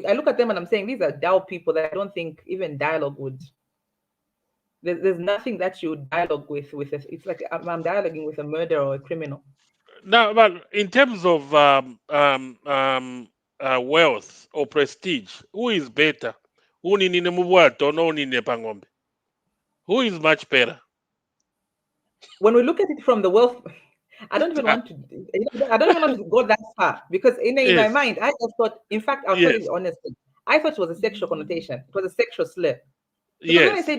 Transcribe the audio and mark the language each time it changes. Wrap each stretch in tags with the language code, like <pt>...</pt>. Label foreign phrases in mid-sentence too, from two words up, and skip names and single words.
<en>I look at them and I'm saying, these are dull people that I don't think even dialogue would. There's nothing that you dialogue with. It's like I'm dialoguing with a murderer or a criminal. Now, but in terms of wealth or prestige, who is better?</en> <bem>Uninine mubwato no unine pangombe.</bem> <en>Who is much better? When we look at it from the wealth, I don't even want to go that far, because in my mind, I just thought, in fact, I'll tell you honestly, I thought it was a sexual connotation. It was a sexual slur. Because when I say</en>